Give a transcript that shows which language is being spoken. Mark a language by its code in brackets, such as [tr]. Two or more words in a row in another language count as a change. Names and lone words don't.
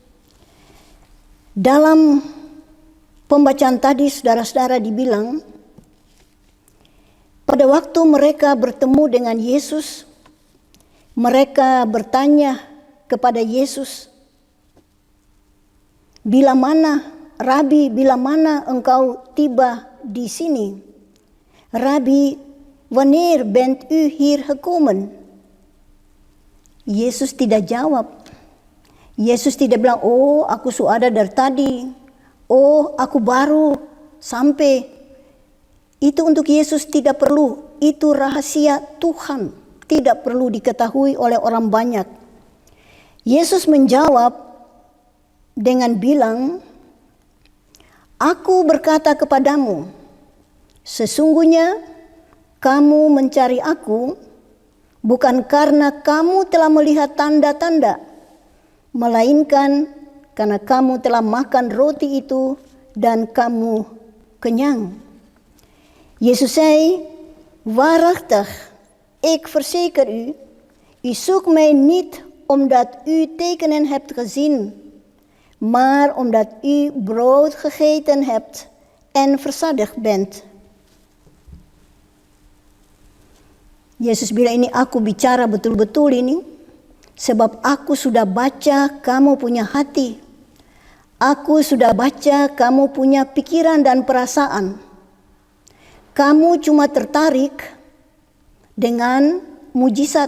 [id] Dalam pembacaan tadi, saudara-saudara, dibilang pada waktu mereka bertemu dengan Yesus, mereka bertanya kepada Yesus, bila mana, Rabi, bila mana engkau tiba di sini? Rabi, [nl] wanneer bent u hier gekomen? [id] Yesus tidak jawab. Yesus tidak bilang, oh aku sudah ada dari tadi. Oh aku baru sampai. Itu untuk Yesus tidak perlu. Itu rahasia Tuhan. Tidak perlu diketahui oleh orang banyak. Yesus menjawab dengan bilang, aku berkata kepadamu, sesungguhnya kamu mencari aku bukan karena kamu telah melihat tanda-tanda, melainkan karena kamu telah makan roti itu dan kamu kenyang. [nl] Yesus zei, waarachtig, ik verzeker u, u zoekt mij niet omdat u tekenen hebt gezien, maar omdat u brood gegeten hebt en verzadigd bent. [id] Yesus bilang, ini aku bicara betul-betul ini, sebab aku sudah baca kamu punya hati. Aku sudah baca kamu punya pikiran dan perasaan. Kamu cuma tertarik dengan mujizat.